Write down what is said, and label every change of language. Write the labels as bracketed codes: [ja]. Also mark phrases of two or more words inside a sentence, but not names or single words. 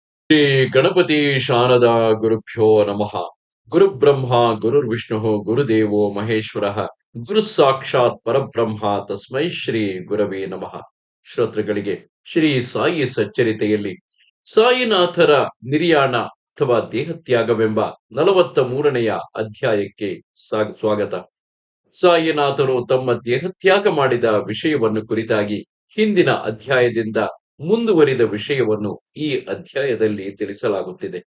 [sa] ಶ್ರೀ ಗಣಪತಿ ಶಾರದಾ ಗುರುಭ್ಯೋ ನಮಃ. ಗುರುಬ್ರಹ್ಮ ಗುರುರ್ವಿಷ್ಣು ಗುರುದೇವೋ ಮಹೇಶ್ವರ ಗುರು ಸಾಕ್ಷಾತ್ ಪರಬ್ರಹ್ಮ ತಸ್ಮೈ ಶ್ರೀ ಗುರವೇ ನಮಃ. [kn] ಶ್ರೋತೃಗಳಿಗೆ ಶ್ರೀ ಸಾಯಿ ಸಚ್ಚರಿತೆಯಲ್ಲಿ ಸಾಯಿನಾಥರ ನಿರ್ಯಾಣ ಅಥವಾ ದೇಹತ್ಯಾಗವೆಂಬ 43ನೆಯ ಅಧ್ಯಾಯಕ್ಕೆ ಸ್ವಾಗತ. ಸಾಯಿನಾಥರು ತಮ್ಮ ದೇಹತ್ಯಾಗ ಮಾಡಿದ ವಿಷಯವನ್ನು ಕುರಿತಾಗಿ ಹಿಂದಿನ ಅಧ್ಯಾಯದಿಂದ ಮುಂದುವರಿದ ವಿಷಯವನ್ನು ಈ ಅಧ್ಯಾಯದಲ್ಲಿ ತಿಳಿಸಲಾಗುತ್ತಿದೆ.